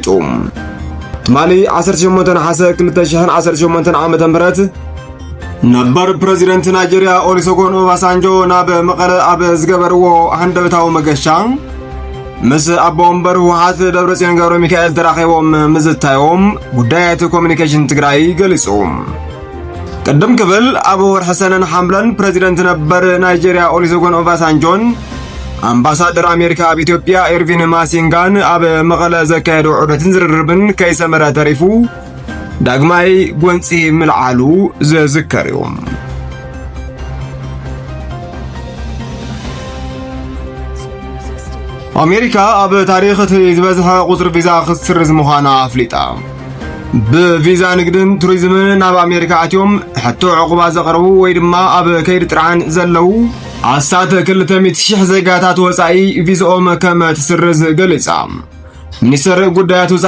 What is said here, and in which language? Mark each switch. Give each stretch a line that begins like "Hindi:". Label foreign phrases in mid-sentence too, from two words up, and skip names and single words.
Tigrinya: ትማሊ 18 ነሐሴ 2018 ዓመተ ምህረት ነበር ፕሬዝዳንት ናይጄሪያ ኦሉሴጉን ኦባሳንጆ ናብ መቀለ ኣብ ዝገበርዎ ሃንደበታዊ መገሻ ምስ ኣቦ ወንበር ህወሓት ደብረጽዮን ገብረ ሚካኤል ተራኺቦም ምዝታዮም ጉዳያት ኮሙኒኬሽን ትግራይ ገሊጹ። ቀደም ክብል ኣብ ወርሒ ሰነን ሐምለን ፕሬዝዳንት ነበር ናይጄሪያ ኦሉሴጉን ኦባሳንጆን አምባሳደር አሜሪካ ኣብ ኢትዮጵያ ኤርቪን ማሲንጋን ኣብ መቀለ ዘካየዱ ዑደትን ዝርርብን ከይሰመረ ተሪፉ ዳግማይ ጎንፂ ምልዓሉ ዝዝከር እዩ። አሜሪካ ኣብ ታሪኽ እቲ ዝበዝሐ ቁፅሪ ቪዛ ክትስርዝ ምዃና ኣፍሊጣ። ብቪዛ ንግድን ቱሪዝምን ናብ ኣሜሪካ ኣትዮም ሕቶ ዕቁባ ዘቕርቡ ወይ ድማ ኣብ ከይዲ ጥርዓን ዘለው ኣስታት 200,000 ዜጋታት ወፃኢ ቪዝኦም ከም ትስርዝ ገሊጻ። ሚኒስትር ጉዳያት ወፃኢ